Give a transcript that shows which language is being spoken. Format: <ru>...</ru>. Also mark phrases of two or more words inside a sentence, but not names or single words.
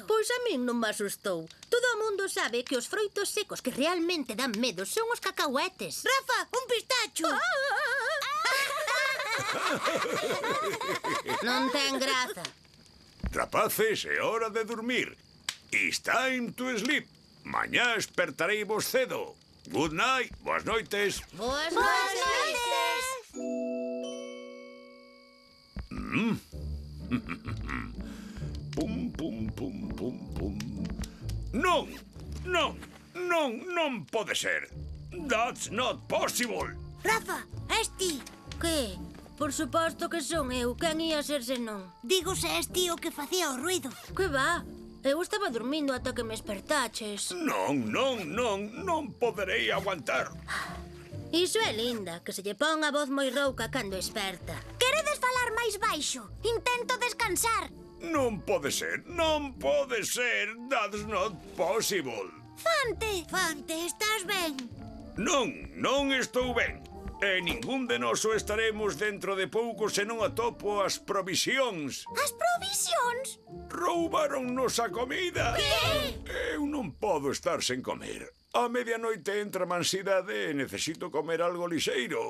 <gl>Pois a min non me asustou. Todo o mundo sabe que os froitos secos que realmente dan medo son os cacahuetes. Rafa, un pistacho! Non ten graza. Rapaces, é hora de dormir.</gl> <en>It's time to sleep.</en> <gl>Mañá espertareivos cedo.</gl> <en>Good night,</en> <gl>boas noites. Boas noites. Pum, pum, pum, pum, pum. Non, non, non, non pode ser.</gl> <en>That's not possible.</en> <gl>Rafa, és ti. Que? Por suposto que son eu. Quen ia ser se non? Digo se és ti o que facía o ruido. Que va? Eu estaba dormindo ata que me espertaches. Non, non, non, non poderei aguantar. Iso é linda, que se lle pon a voz moi rouca cando esperta. Queredes falar máis baixo? Intento descansar. Non pode ser, non pode ser.</gl> <en>That's not possible.</en> <gl>Fante, estás ben? Non, non estou ben. E ningún de nós o estaremos dentro de pouco se non atopo as provisións. As provisións? Roubaronnos a comida. Que? Eu non podo estar sen comer. A medianoite entra ansiedade e necesito comer algo lixeiro.</gl>